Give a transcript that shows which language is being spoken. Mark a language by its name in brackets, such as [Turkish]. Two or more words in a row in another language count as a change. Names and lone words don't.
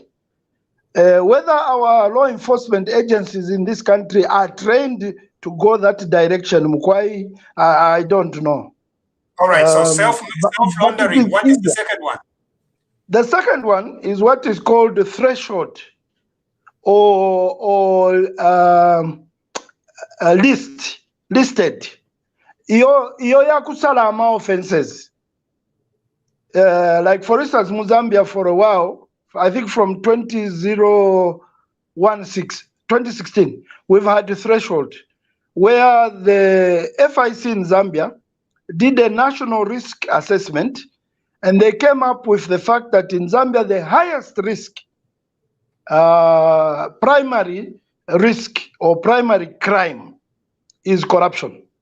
[English] Whether our law enforcement agencies in this country are trained to go that direction, Mukwai, I don't know. All right, so self-laundering, what is the second one? The second one is what is called the threshold or listed. [Bemba] Iyo ya kusala ama offenses. [English] Like for instance, Mozambique for a while, I think from 2016, we've had a threshold where the FIC in Zambia did a national risk assessment, and they came up with the fact that in Zambia, the highest risk, primary risk or primary crime is corruption.